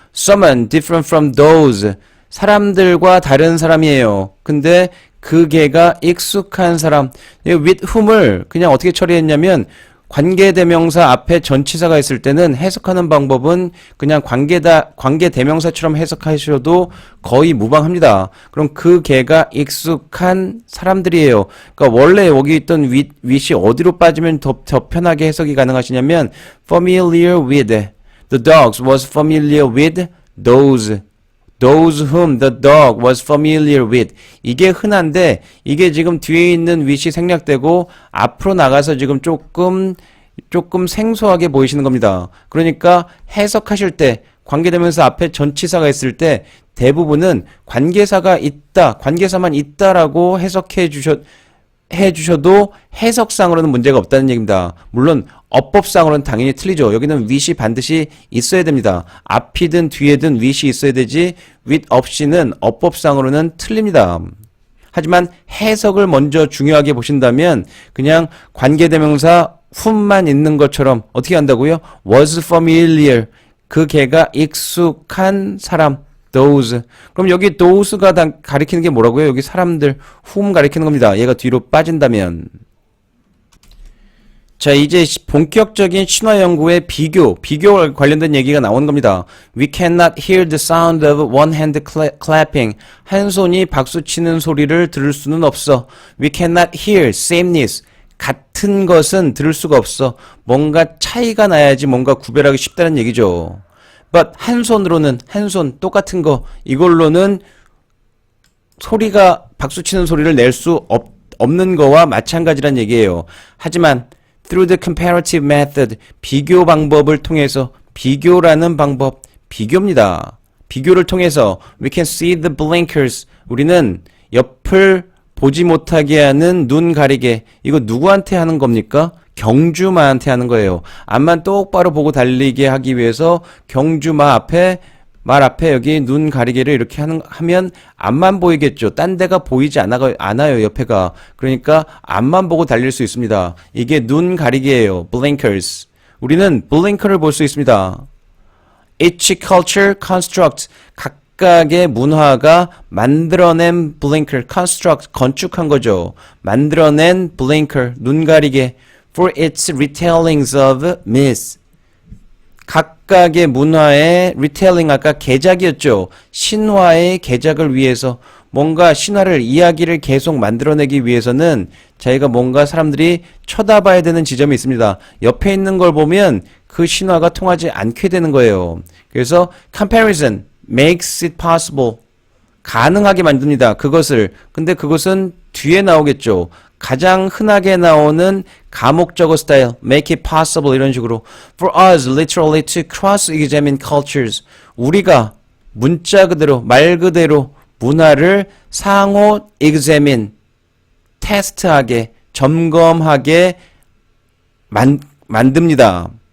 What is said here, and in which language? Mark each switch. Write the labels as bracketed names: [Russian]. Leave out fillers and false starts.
[English] Someone different from those. [Korean] 사람들과 다른 사람이에요. 근데 그 개가 익숙한 사람. with whom을 그냥 어떻게 처리했냐면 관계대명사 앞에 전치사가 있을 때는 해석하는 방법은 그냥 관계대명사처럼 해석하셔도 거의 무방합니다. 그럼 그 개가 익숙한 사람들이에요. 그러니까 원래 여기 있던 with이 어디로 빠지면 더 편하게 해석이 가능하시냐면 familiar with. [English] The dogs was familiar with those whom the dog was familiar with. [Korean] 이게 흔한데 이게 지금 뒤에 있는 with이 생략되고 앞으로 나가서 지금 조금 생소하게 보이시는 겁니다. 그러니까 해석하실 때 관계대명사 앞에 전치사가 있을 때 대부분은 관계사만 있다라고 해석해 주셔도 해석상으로는 문제가 없다는 얘기입니다. 물론 어법상으로는 당연히 틀리죠. 여기는 with이 반드시 있어야 됩니다. 앞이든 뒤에든 with이 있어야 되지 with 없이는 어법상으로는 틀립니다. 하지만 해석을 먼저 중요하게 보신다면 그냥 관계대명사 whom만 있는 것처럼 어떻게 한다고요? was familiar. 그 개가 익숙한 사람. those. 그럼 여기 those가 가리키는 게 뭐라고요? 여기 사람들, whom 가리키는 겁니다. 얘가 뒤로 빠진다면. 자, 이제 본격적인 신화 연구의 비교 관련된 얘기가 나오는 겁니다. [English] We cannot hear the sound of one hand clapping. [Korean] 한 손이 박수 치는 소리를 들을 수는 없어. [English] We cannot hear sameness. [Korean] 같은 것은 들을 수가 없어. 뭔가 차이가 나야지 뭔가 구별하기 쉽다는 얘기죠. But 한 손 똑같은 거 이걸로는 소리가 박수 치는 소리를 낼 수 없는 거와 마찬가지란 얘기예요. 하지만 [English] through the comparative method [Korean] 비교 방법을 통해서 비교라는 방법 비교입니다. 비교를 통해서 [English] we can see the blinkers [Korean] 우리는 옆을 보지 못하게 하는 눈 가리개 이거 누구한테 하는 겁니까? 경주마한테 하는 거예요. 앞만 똑바로 보고 달리게 하기 위해서 경주마 말 앞에 여기 눈 가리개를 이렇게 하면 앞만 보이겠죠. 딴 데가 보이지 않아요, 옆에가. 그러니까 앞만 보고 달릴 수 있습니다. 이게 눈 가리개예요. blinkers. 우리는 blinker를 볼 수 있습니다. [English] Each culture constructs. [Korean] 각각의 문화가 만들어낸 blinker, construct, 건축한 거죠. 만들어낸 blinker, 눈 가리개. [English] For its retellings of myths. [Korean] 각각의 문화의 retelling 아까 개작이었죠. 신화의 개작을 위해서 뭔가 신화를 이야기를 계속 만들어내기 위해서는 자기가 뭔가 사람들이 쳐다봐야 되는 지점이 있습니다. 옆에 있는 걸 보면 그 신화가 통하지 않게 되는 거예요. [English] 그래서 comparison makes it possible. [Korean] 가능하게 만듭니다. 그것을. 근데 그것은 뒤에 나오겠죠. 가장 흔하게 나오는 가목적어 스타일, make it possible 이런 식으로 [English] for us literally to cross-examine cultures [Korean] 우리가 문자 그대로 말 그대로 문화를 상호 examine 테스트하게 점검하게 만듭니다.